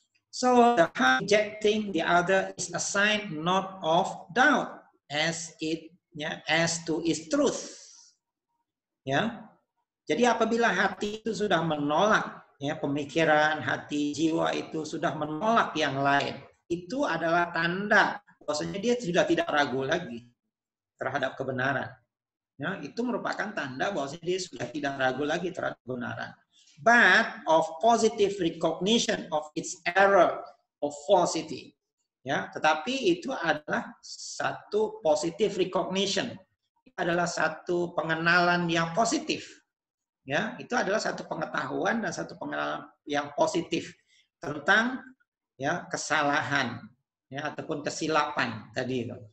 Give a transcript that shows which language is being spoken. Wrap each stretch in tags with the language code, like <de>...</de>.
<en>So the heart rejecting the other is a sign not of doubt as to its truth.</en> <id>Ya. Jadi apabila hati itu sudah menolak, ya, pemikiran, hati, jiwa itu sudah menolak yang lain, itu adalah tanda bahwasanya dia sudah tidak ragu lagi terhadap kebenaran. Ya, itu merupakan tanda bahwasanya dia sudah tidak ragu lagi terhadap kebenaran.</id> <en>But of positive recognition of its error of falsity.</en> <id>Ya, tetapi itu adalah satu</id> <en>positive recognition.</en> <id>Itu adalah satu pengenalan yang positif. Ya, itu adalah satu pengetahuan dan satu pengenalan yang positif tentang, ya, kesalahan, ya, ataupun kesilapan tadi itu.</id>